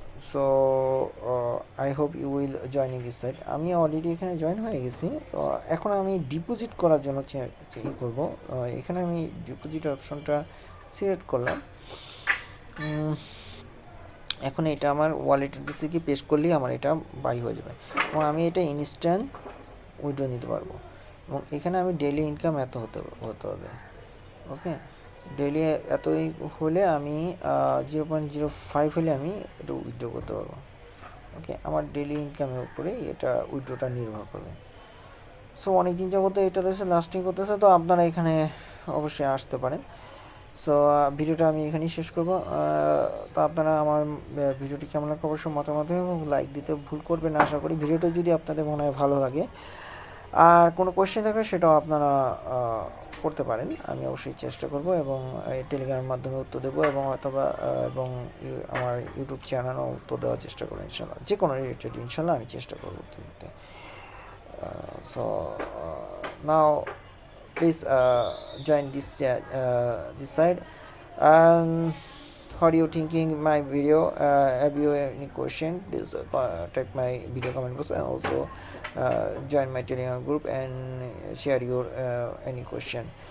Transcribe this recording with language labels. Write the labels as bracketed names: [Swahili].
[English] So I hope you will join in this site. [Bangla] আমি already এখানে join হয়ে গেছি। তো এখন আমি ডিপোজিট করার জন্য ই করব। এখানে আমি ডিপোজিট অপশনটা সিলেক্ট করলাম। এখন এটা আমার ওয়ালেট অ্যাড্রেসে কি পেস্ট করলেই আমার এটা বাই হয়ে যাবে, এবং আমি এটা ইনস্ট্যান্ট উইথড্র নিতে পারবো। এবং এখানে আমি ডেইলি ইনকাম এত হতে হবে। ওকে, ডেইলি এতই হলে আমি 0.05 হলে আমি এটা উইথড্র করতে পারবো। ওকে, আমার ডেইলি ইনকামের উপরেই এটা উইথড্রটা নির্ভর করবে। সো অনেক দিন যাবত এটা দেশে লাস্টিং করতেছে, তো আপনারা এখানে অবশ্যই আসতে পারেন। সো ভিডিওটা আমি এখানেই শেষ করব। তো আপনারা আমার ভিডিওটি কেমন লাগে অবশ্যই মতামত এবং লাইক দিতে ভুল করবেন না। আশা করি ভিডিওটা যদি আপনাদের মনে হয় ভালো লাগে, আর কোনো কোয়েশ্চেন থাকলে সেটাও আপনারা করতে পারেন, আমি অবশ্যই চেষ্টা করব এবং টেলিগ্রামের মাধ্যমে উত্তর দেবো, এবং অথবা এবং আমার ইউটিউব চ্যানেলও উত্তর দেওয়ার চেষ্টা করবো ইনশাল্লাহ। যে কোনো রিলেটেড ইনশাল্লাহ আমি চেষ্টা করবো উত্তর দিতে। [English] So now please join this side. And how are you thinking my video? Have you any question? Please type my video comment box, and also join my Telegram group and share your any question.